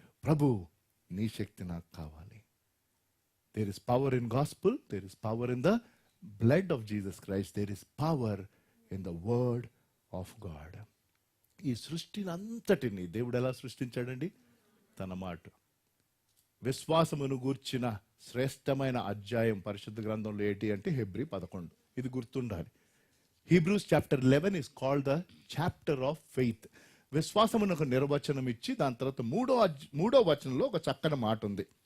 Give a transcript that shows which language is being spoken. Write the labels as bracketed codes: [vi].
[te] ప్రభు, నీ శక్తి నాకు కావాలి. [en] There is power in gospel, there is power in the blood of Jesus Christ, there is power in the word of God. [te] ఈ సృష్టిని అంతటిని దేవుడు ఎలా సృష్టించాడండి? తన మాట. విశ్వాసమును గూర్చిన శ్రేష్టమైన అధ్యాయం పరిశుద్ధ గ్రంథంలో ఏంటి అంటే హెబ్రీ 11. ఇది గుర్తుండాలి. [en] Hebrews chapter 11 is called the chapter of faith. [te] విశ్వాసమునకు నిర్వచనం ఇచ్చి దాని తర్వాత మూడో వచనంలో ఒక చక్కని మాట ఉంది.